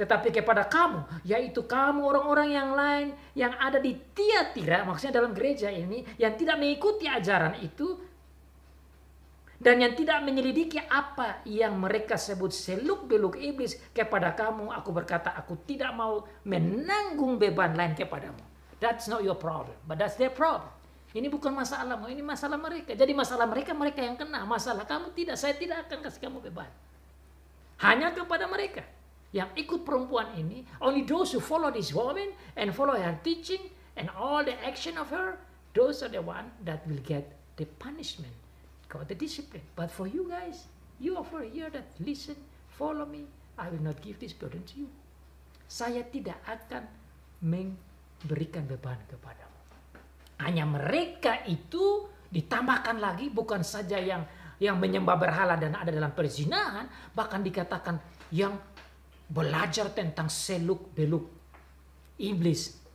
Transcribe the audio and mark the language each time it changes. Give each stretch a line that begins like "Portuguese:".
Indonesian: Tetapi kepada kamu, yaitu kamu orang-orang yang lain yang ada di Tiatira, maksudnya dalam gereja ini, yang tidak mengikuti ajaran itu, dan yang tidak menyelidiki apa yang mereka sebut seluk-beluk iblis, kepada kamu aku berkata, aku tidak mau menanggung beban lain kepadamu.
English: That's not your problem, but that's their problem.
Indonesian: Ini bukan masalahmu, ini masalah mereka. Jadi masalah mereka yang kena. Masalah kamu tidak, saya tidak akan kasih kamu beban. Hanya kepada mereka yang ikut perempuan ini,
English: only those who follow this woman and follow her teaching and all the action of her, those are the one that will get the punishment, got the discipline. But for you guys, you over here that listen, follow me, I will not give this burden to you.
Indonesian: Saya tidak akan memberikan beban kepadamu. Hanya mereka itu ditambahkan lagi, bukan saja yang menyembah berhala dan ada dalam perzinahan, bahkan dikatakan yang belajar tentang seluk-beluk iblis.